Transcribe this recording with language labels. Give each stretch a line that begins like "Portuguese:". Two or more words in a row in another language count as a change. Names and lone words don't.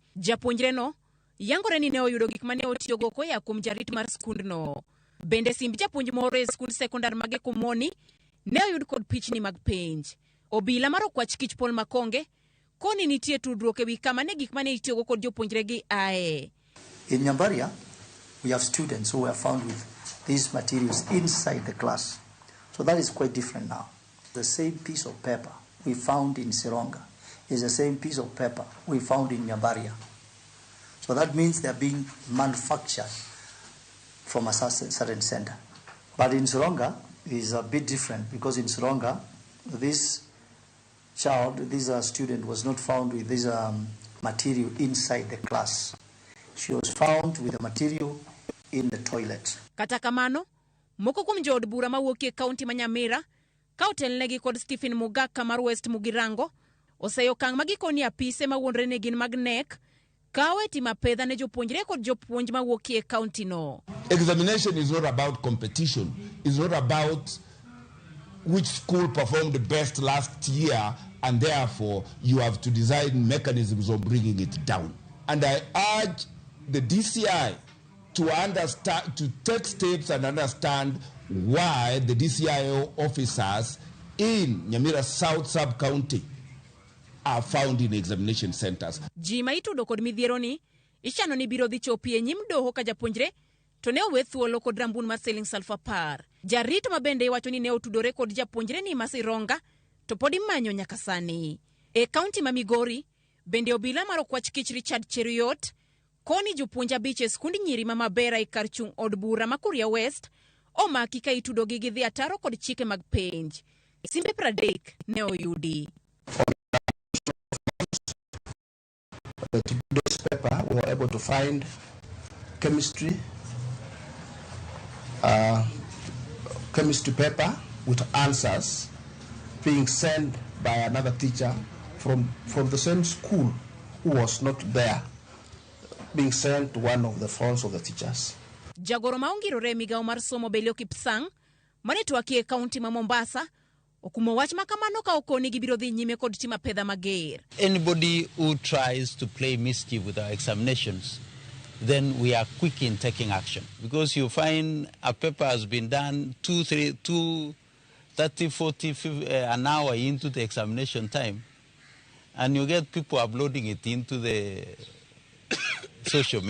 Luo (Kenya and Tanzania): Japuonjre no yangore ni ne oyudo gik mane otiyogo koya kuom jarit mar skundno. Bende simb japuonj moro e skund sekondar mag Komoni ne oyud kod pichni mag penj. Obila mar okwach kich Paul Makonge koni nitie tudruok ewi kama ne gik mane itiyogo kod jopuonjre gi ae.
English: In Nyambari, we have students who were found with these materials inside the class. So that is quite different now. The same piece of paper we found in Sironga is the same piece of paper we found in Nyambari. So that means they are being manufactured from a certain center. But in Sironga, it is a bit different because in Sironga, this student was not found with this material inside the class. She was found with the material in the toilet.
Luo (Kenya and Tanzania): Kata kamano, moko kuom jood bura mawuok e kaunti ma Nyamira, ka otelnegi kod Stephen Mugaka mar West Mugirango, oseyo okang' magikoni apise mawuondre ne gin mag NEC, kawe tima pedha ne jopuonjre kod jopuonj mawuok e kaunti no.
English: Examination is not about competition. It's not about which school performed best last year, and therefore you have to design mechanisms of bringing it down. And I urge the DCI to understand, to take steps and understand why the DCIO officers in Nyamira South Sub-County are found in examination centers.
Luo (Kenya and Tanzania): Jima itudo kod midhiero ni ichano ni biro dhi chopi e nyim doho ka japuonjre to ne owe thuolo kod rambun mar siling salfa par. Jarito ma bende iwacho ni ne otudore kod japuonjre ni Masironga to pod imanyo nyaka sani. E kaunti ma Migori bende obila mar okwach kich Richard Cheriot koni jopuonj 5 e skundi nyiri ma Mabera e kar chung' od bura ma Kuria West omaki ka itudogi gi dhi ataro kod chike mag penj. Simbe 30 ne oyudi.
English: Today's paper, we were able to find chemistry paper with answers being sent by another teacher from the same school who was not there, being sent to one of the phones of the teachers.
Luo (Kenya and Tanzania): Jagoro maongirore migao mar somo Belio Kipsang mane twaki e kaunti ma Mombasa okumo wach makamano ka okoni gibiro dhi nyime kod tima pedha mager.
English: Anybody who tries to play mischief with our examinations, then we are quick in taking action. Because you find a paper has been done 30, 40, 50, an hour into the examination time, and you get people uploading it into the social media.